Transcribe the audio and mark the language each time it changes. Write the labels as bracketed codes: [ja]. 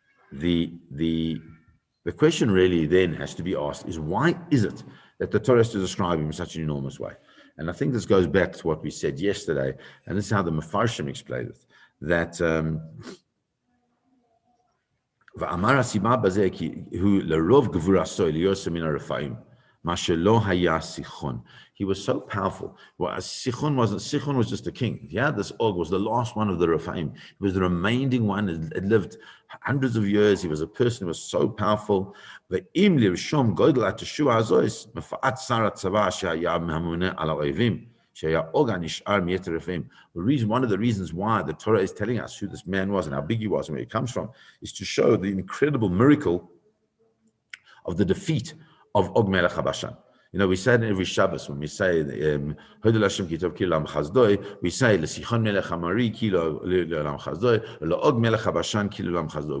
[en] The question really then has to be asked is, why is it that the Torah has to describe him in such an enormous way? And I think this goes back to what we said yesterday, and this is how the Mefarshim explained it, that [he] ואמר הסיבה בזה כי הוא לרוב גבורתו ליוסף מן הרפאים, מה שלא היה סיחון. [en] He was so powerful. Well, Sichon was just a king. Yeah, this Og was the last one of the Rephaim. He was the remaining one. It lived hundreds of years. He was a person who was so powerful. [he] ואם לרשום גודל התשוע הזויס, מפאת שר הצבא שהיה הממונה על האויבים, שהיה Og הנשאר מיתר רפאים. [en] One of the reasons why the Torah is telling us who this man was and how big he was and where he comes from is to show the incredible miracle of the defeat of Og Melech HaBashan. You know, we say it every Shabbos when we say Hodel Hashem Kitov Ki Lam Chazdoi, we say L'Sichon Melech HaMari Ki Lam Chazdoi, L'Og Melech HaBashan Ki Lam Chazdoi.